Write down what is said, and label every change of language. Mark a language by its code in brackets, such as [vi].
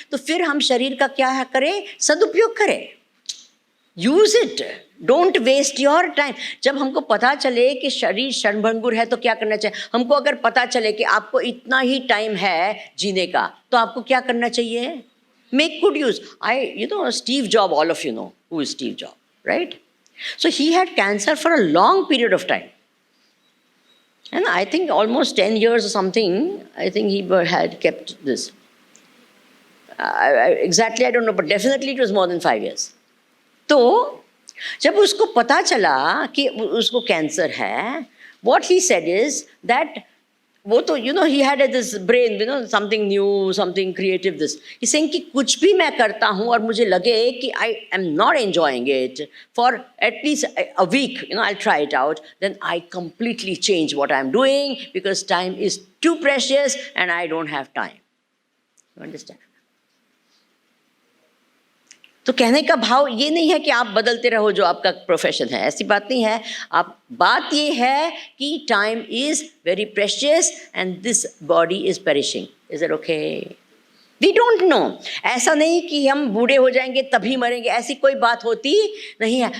[hi] तो फिर हम शरीर का क्या है करें? सदुपयोग करें, [en] Use it, don't waste your time. [hi] जब हमको पता चले कि शरीर क्षणभंगुर है तो क्या करना चाहिए? हमको अगर पता चले कि आपको इतना ही टाइम है जीने का, तो आपको क्या करना चाहिए? [en] Make good use. Steve Job, all of you know who is Steve Job, right? So he had cancer for a long period of time. And I think almost 10 years or something, I think he had kept this. Exactly, I don't know, but definitely it was more than 5 years. [hi] तो जब उसको पता चला कि उसको cancer है, [en] what he said is that [hi] वो तो [en] he had this brain, something new, something creative, this. He's saying [hi] कि कुछ भी मैं करता हूँ और मुझे लगे कि [en] I am not enjoying it for at least a week, I'll try it out, then I completely change what I'm doing because time is too precious and I don't have time. You understand? [hi] तो कहने का भाव ये नहीं है कि आप बदलते रहो जो आपका प्रोफेशन है, ऐसी बात नहीं है। बात ये है कि [en] Time is very precious and this body is perishing. Is it okay? We don't know. [hi] ऐसा नहीं कि हम बूढ़े हो जाएंगे तभी मरेंगे, ऐसी कोई बात होती नहीं है।